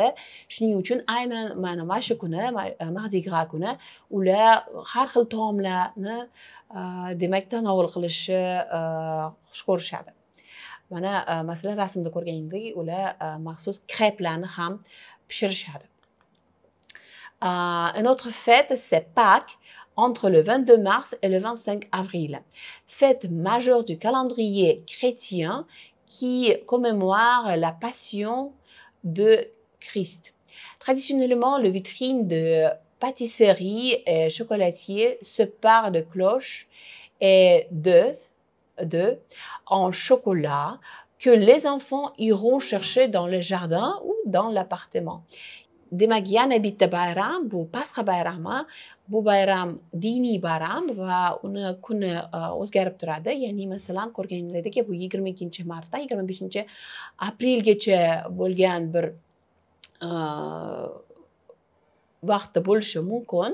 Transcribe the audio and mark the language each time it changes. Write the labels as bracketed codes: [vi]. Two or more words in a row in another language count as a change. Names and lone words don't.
[uz] Shuning uchun aynan mana shu kuni, Mardi Gras kuni ular har xil taomlarni demak tanovul qilishni xush ko'rishadi. Mana masalan rasmda ko'rganingdek, ular maxsus kreplarni ham pishirishadi. [fr] Une autre fête, c'est Pâques, entre le 22 mars et le 25 avril. Fête majeure du calendrier chrétien qui commémore la passion de Christ. Traditionnellement, les vitrines de pâtisseries et chocolatiers se parent de cloches et d'œufs en chocolat que les enfants iront chercher dans le jardin ou dans l'appartement. [uz] Demak, yana bitta bayram, bu Pasxa bayrami. Bu bayram diniy bayram va uni kuni o'zgarib turadi. Ya'ni masalan ko'rganinglardek, bu 22-martdan 25-aprelgacha bo'lgan bir vaqtda bo'lishi mumkin.